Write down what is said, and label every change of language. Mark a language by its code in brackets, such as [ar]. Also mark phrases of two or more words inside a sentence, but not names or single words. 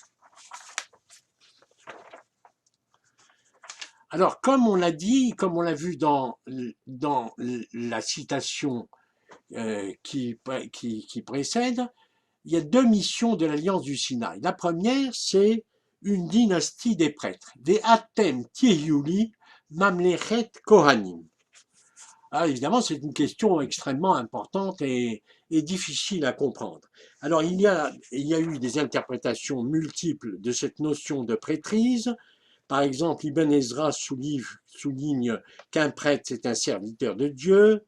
[fr] Alors, comme on l'a dit, comme on l'a vu dans la citation qui précède, il y a deux missions de l'Alliance du Sinaï. La première, c'est une dynastie des prêtres. [he] ואתם תהיו לי ממלכת כהנים. [fr] Alors, évidemment, c'est une question extrêmement importante et difficile à comprendre. Alors, il y a eu des interprétations multiples de cette notion de prêtrise. Par exemple, Ibn Ezra souligne qu'un prêtre, c'est un serviteur de Dieu.